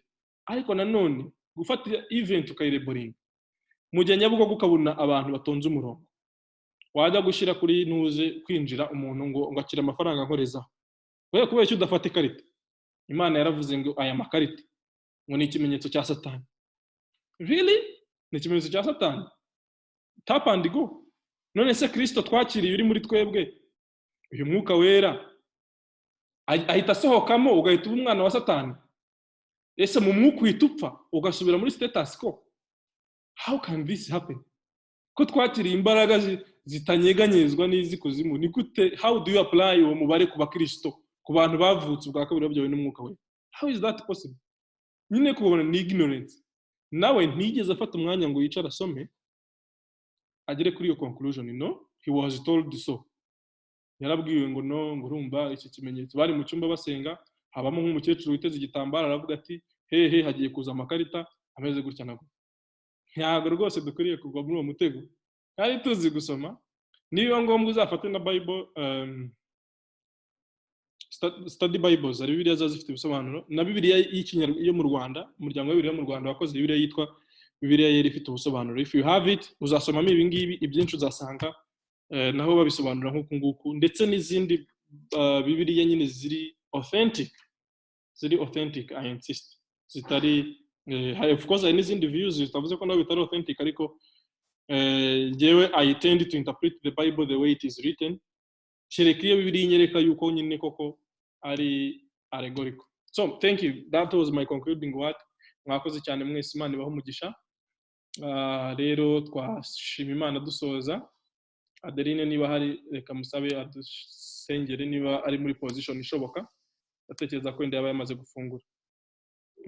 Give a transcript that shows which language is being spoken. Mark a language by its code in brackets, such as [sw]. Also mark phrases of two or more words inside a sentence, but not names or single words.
[rw] Ariko nanone gufata event ukayireboringa mu gihe Nyabugogo ukabona abantu batonze umurongo, wajya gushyira kuri ntuze kwinjira umuntu ngo akira amafaranga nkorezaho, kubera icyo udafata ikarita. Imana yaravuze ngo aya makarita ngo ni ikimenyetso cya Satani. [en] Really? [rw] Ni ikimenyetso cya Satani? [en] Tap and go. [rw] None se Kristo twakiriye uri muri twebwe, uyu mwuka wera ahita asohokamo ugahita uba umwana wa Satani? Ese mu mwuka uhita upfa ugasubira muri [en] status quo? How can this happen? [rw] Ko twakiriye imbaraga zitanyeganyezwa n'izikuzimu, ni gute? [en] How do you apply [rw] uwo mubare ku bakristo, ku bantu bavutse ubwa kabiri babyawe n'umwuka wera? [en] How is that possible? [rw] Nyine kubona ni ignorance. Nawe ntigeze afata umwanya ngo yicara asome agere kuri iyo conclusion. [en] No, he was told so. [rw] Yarabwiwe ngo no, ngo urumva iki kimenyetso. Bari mu cyumba basenga, habamo nk'umukecuru witeze igitambaro, aravuga ati hehe hagiye kuza amakarita ameze gutya nago. Ntabwo rwose dukwiriye kugwa muri uwo mutego, kandi tuzi gusoma. Niba ngombwa uzafate na Bible, [en] study Bibles, [rw] ari Bibiliya zifite ibisobanuro, na Bibiliya yo mu Rwanda, umuryango wa Bibiliya mu Rwanda wakoze Bibiliya yitwa Bibiliya yari ifite ubusobanuro. [en] If you have it, [rw] uzasomamo ibi ngibi, ibyinshi uzasanga naho babisobanura nk'uku nguku, ndetse n'izindi Bibiliya nyine ziri authentic, [en] I insist, [rw] zitari [en] of course [rw] hari n'izindi views zitavuze ko naho bitari authentic, ariko jewe [en] I tend to interpret the Bible the way it is written, [rw] kereka iyo Bibiliya inyereka yuko nyine koko ari allegorical. [en] So thank you, that was my concluding word. [rw] Mwakoze cyane mwese, Imana ibahe umugisha. Rero twashima Imana dusoza. Adeline niba hari reka musabe adusengere niba ari muri position ishoboka, atekereza ko ndaba yamaze gufungura.